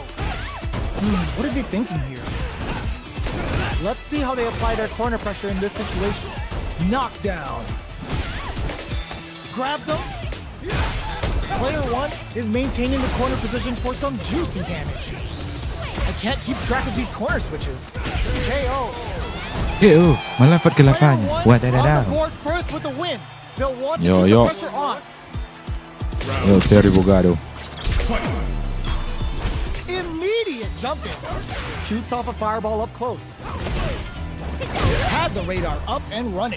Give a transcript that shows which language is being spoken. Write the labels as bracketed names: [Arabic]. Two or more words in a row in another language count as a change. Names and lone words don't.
[English] What are they thinking here? Let's see how they apply their corner pressure in this situation. Knockdown. Grabs him. Player 1 is maintaining the corner position for some juicy damage. I can't keep track of these corner switches. KO. melafat ke Player lavanya. one on Wadadadaw. the board first with the win. They'll want to Yo, keep yo. the pressure on. Yo, Terry Bogado. Immediate jump in. Shoots off a fireball up close. Had the radar up and running.